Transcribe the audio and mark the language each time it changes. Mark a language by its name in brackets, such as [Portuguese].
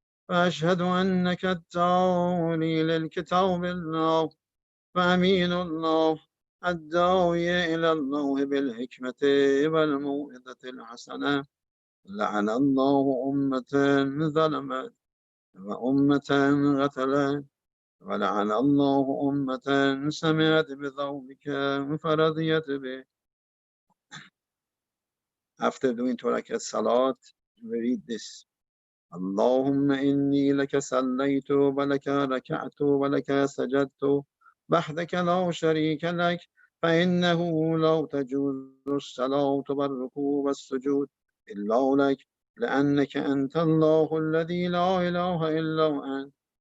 [Arabic] وأشهد أنك التالي للكتاب الله وأمين الله الداعي إلى الله بالحكمة والموعظة الحسنة. لعن الله أمة ظلمت وأمة غفلت ولعن الله أمة سمعت بذلك فرضيت به. [English] After doing 2 rakat salat, we read this. [Arabic] اللهم إني لك صليت ولك ركعت ولك سجدت وحدك لا شريك لك فإنه لا تجوز الصلاة والركوع والسجود إلا لك لأنك أنت الله الذي لا إله إلا أنت.